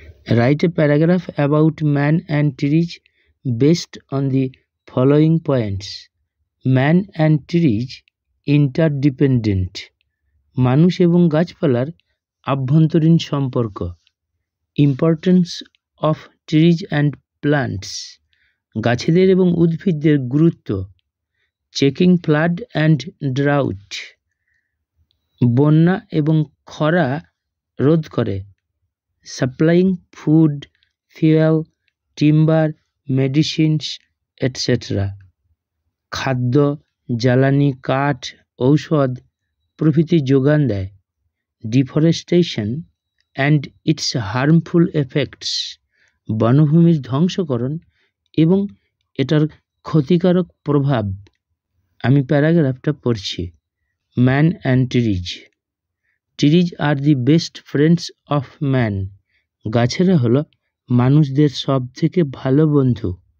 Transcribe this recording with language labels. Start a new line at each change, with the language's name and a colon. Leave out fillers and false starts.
English: Write a paragraph about man and trees based on the following points. Man and trees interdependent.
Bangla: মানুষ এবং গাছপালার আভ্যন্তরীণ সম্পর্ক।
English: Importance of trees and plants.
Bangla: গাছেদের এবং উদ্ভিদদের গুরুত্ব।
English: Checking flood and drought.
Bangla: বন্যা এবং খরা রোধ করে।
English: Supplying food, fuel, timber, medicines, etc.
Bangla: খাদ্য, জ্বালানি, কাঠ, ঔষধ প্রভৃতি যোগান দেয়।
English: Deforestation and its harmful effects.
Bangla: বনভূমির ধ্বংসকরণ এবং এটার ক্ষতিকারক প্রভাব। আমি প্যারাগ্রাফটা পড়ছি। Man and trees.
English: Trees are the best friends of man.
Bangla: গাছেরা হলো মানুষদের সব থেকে ভালো বন্ধু।